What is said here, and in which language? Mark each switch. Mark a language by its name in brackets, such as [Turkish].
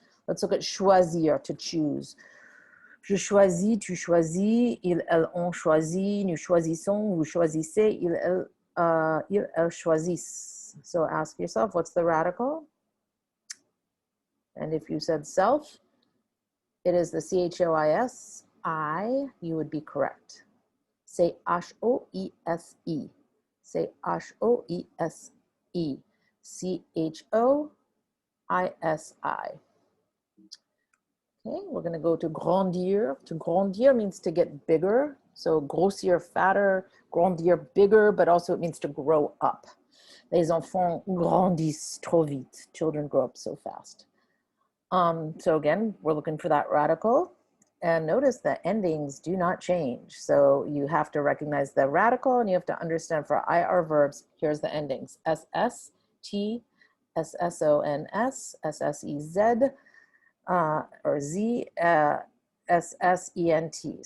[English] Let's look at choisir, to choose. [French] Je choisis, tu choisis, ils, elles, on choisit, nous choisissons, vous choisissez, ils, elles choisissent. [English] So ask yourself, what's the radical? And if you said self, it is the C-H-O-I-S, I, you would be correct. Say H-O-E-S-E. Say H-O-E-S-E. C-H-O-I-S-I. Okay, we're going to go to grandir. To grandir means to get bigger. So grossir, fatter, grandir, bigger, but also it means to grow up. [French] Les enfants grandissent trop vite. [English] Children grow up so fast. So again, we're looking for that radical. And notice that endings do not change. So you have to recognize the radical and you have to understand for IR verbs, here's the endings. SS, T, SSONS, SSEZ, or Z, SSENT.